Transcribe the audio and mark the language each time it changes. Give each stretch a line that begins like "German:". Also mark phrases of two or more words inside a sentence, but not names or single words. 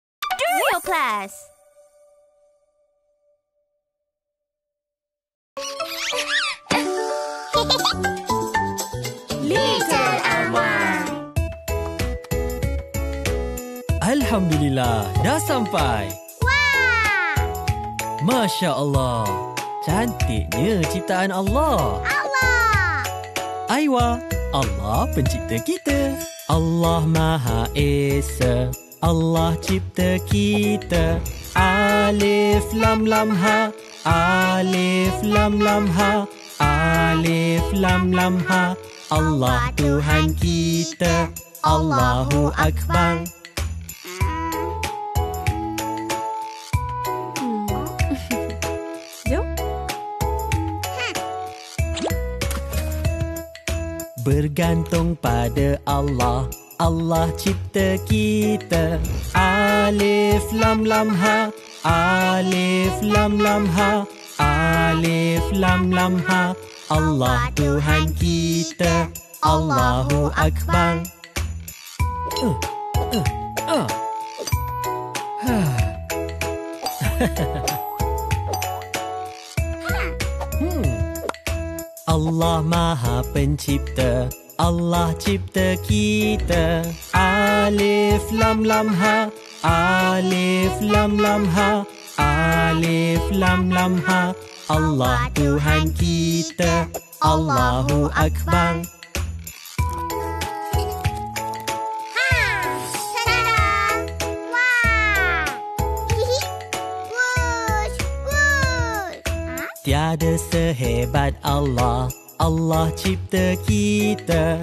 English: Real class. Little Arman.
Malay: Alhamdulillah, dah sampai. Wah!
Arabic: Masya Allah,
Malay: cantiknya ciptaan Allah. Allah. Aiwa, Allah pencipta kita. Allah Maha Esa, Allah cipta kita.
Arabic: Alif lam lam ha, alif lam lam ha, alif lam lam ha.
Malay: Allah Tuhan kita,
Arabic: Allahu Akbar.
Malay: Jom. Bergantung pada Allah, Allah cipta kita.
Arabic: Alif lam lam ha, alif lam lam ha, alif lam lam ha.
Malay: Allah Tuhan kita,
Arabic: Allahu Akbar.
Malay: Allah Maha Pencipta, Allah cipta kita.
Arabic: Alif lam lam ha, alif lam lam ha, alif lam lam ha.
Malay: Allah Tuhan kita,
Arabic: Allahu Akbar.
Malay: Tiada sehebat Allah, Allah cipta kita.